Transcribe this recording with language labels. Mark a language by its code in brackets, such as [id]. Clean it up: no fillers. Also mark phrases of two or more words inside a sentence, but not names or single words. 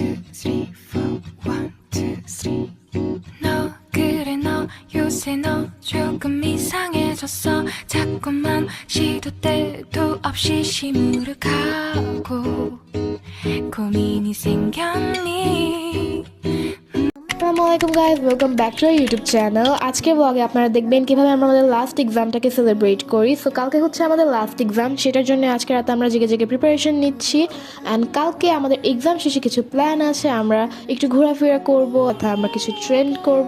[en] three, four, one, two, three. [ko] 너 그래 너 요새 너 조금 이상해졌어. 자꾸만 시도 때도 없이 시무룩하고 고민이 생겼니? [en] Assalamu guys, welcome back to YouTube channel. [bn] আজকের ব্লগে আপনারা দেখবেন কিভাবে আমরা আমাদের [en] last examটাকে [bn] সেলিব্রেট করি। সো কালকে হচ্ছে আমাদের [en] last exam, [bn] সেটার জন্য আজকে রাতে আমরা জেগে জেগে প্রিপারেশন নিচ্ছি। অ্যান্ড কালকে আমাদের এক্সাম শেষে কিছু প্ল্যান আছে, আমরা একটু ঘোরাফেরা করবো অর্থাৎ আমরা কিছু ট্রেন্ড করবো।